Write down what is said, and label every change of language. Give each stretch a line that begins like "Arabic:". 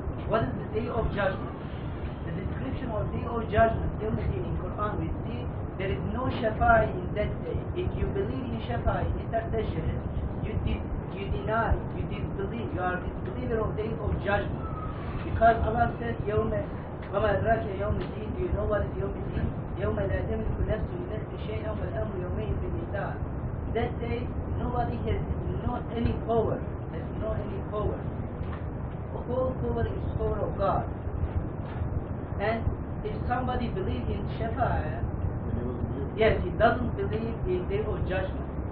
English: What is the day of judgment? The description of day of judgment in Quran, we see there is no shafa'i in that day. If you believe in shafa'i, intercession, you deny, you disbelieve, you are a disbeliever of day of judgment. Because Allah says,
Arabic: وَمَا أَدْرَاكَ يَوْمَ الدِّينِ.
English: Do you know what is
Arabic: يوم الدين? يَوْمَ لَا تَمْلِكُ نَفْسٌ لِنَفْسٍ شَيْئًا وَالْأَمْرُ يَوْمَئِذٍ لِلَّهِ.
English: That day, nobody has any power. The whole power is power of God. And if somebody believes in Shafa'ah, yes, he doesn't believe in day of judgment.